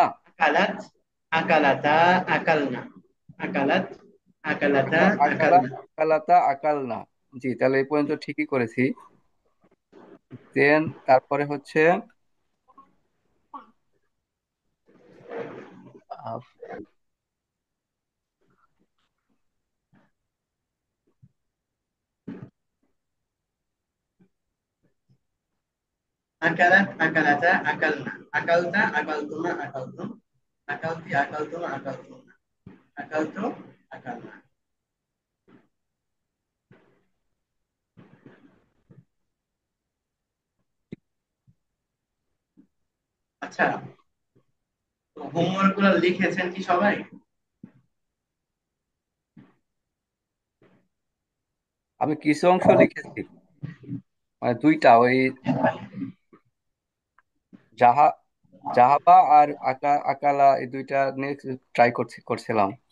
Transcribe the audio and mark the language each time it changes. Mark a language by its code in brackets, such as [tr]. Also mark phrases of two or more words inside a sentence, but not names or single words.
[ar] أكلت أكلتا أكلن أكلت أكلتا আকালা আকালনা। أكلتا أكلن. [bn] জি, তাহলে এই পর্যন্ত ঠিকই করেছি। দেন তারপরে হচ্ছে আহ, [ar] أكلت أكلتا أكلن. أكلتَ أكلتما أكلتم أكلتِ أكلتما أكلتن. أكلتُ أكلنا. [bn] আচ্ছা, তো হোমওয়ার্ক গুলো লিখেছেন কি সবাই? আমি কিছু অংশ লিখেছি, মানে দুইটা, ওই [ar] ذه ذهبَ [bn] আর আকালা, এই দুইটা নিয়ে ট্রাই করছিলাম।